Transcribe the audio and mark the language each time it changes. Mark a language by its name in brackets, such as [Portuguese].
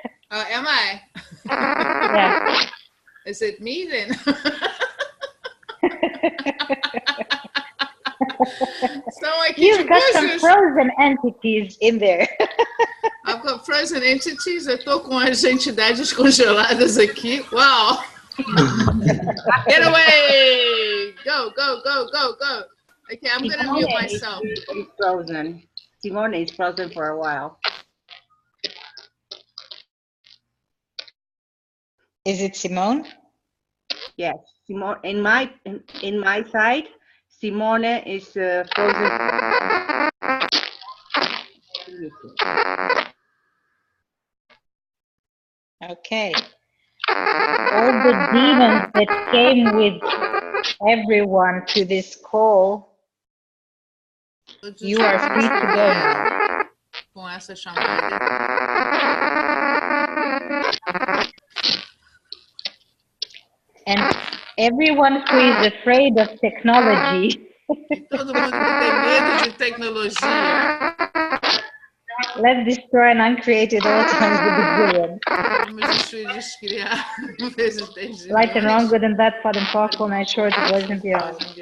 [English] Am I? Yeah. Is it me then? You've got some frozen entities in there. I've got frozen entities. [Portuguese] Eu tô com as entidades congeladas aqui. [English] Wow. Get away! Go, go, go, go, go. Okay, I'm going to mute myself. Is frozen. Simone is frozen for a while. Is it Simone? Yes, Simone. In my side, Simone is frozen. Okay. All the demons that came with everyone to this call, you are free to go now. [Portuguese] Com essa chamada. [English] And everyone who is afraid of technology, [Portuguese] Todo mundo que tem medo de tecnologia. [English] let's destroy and uncreate it all times with the billion. [Portuguese] Vamos descriar vezes 10 [English] Right and wrong, good and bad, far and powerful, night short, boys and beyond.